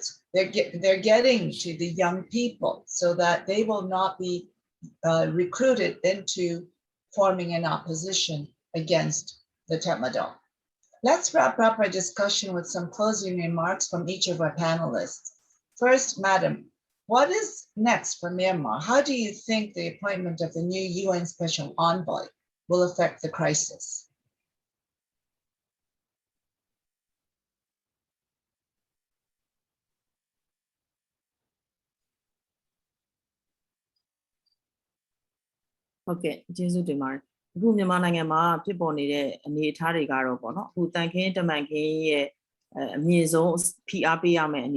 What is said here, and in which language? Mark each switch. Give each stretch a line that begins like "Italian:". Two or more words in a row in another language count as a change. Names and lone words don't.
English: They're getting to the young people so that they will not be recruited into forming an opposition against the Tetmadon. Let's wrap up our discussion with some closing remarks from each of our panelists. First, Madam, what is next for Myanmar? How do you think the appointment of the new UN Special Envoy will affect the crisis?
Burmese: Okay, ကျေးဇူးတင်ပါတယ်အခုမြန်မာနိုင်ငံမှာဖြစ်ပေါ်နေတဲ့အနေအထားတွေကတော့ပေါ့နော်အခုတန်ခင်းတမန်ခင်းရဲ့အမြင့်ဆုံးဖိအားပေးရမယ့်အနေ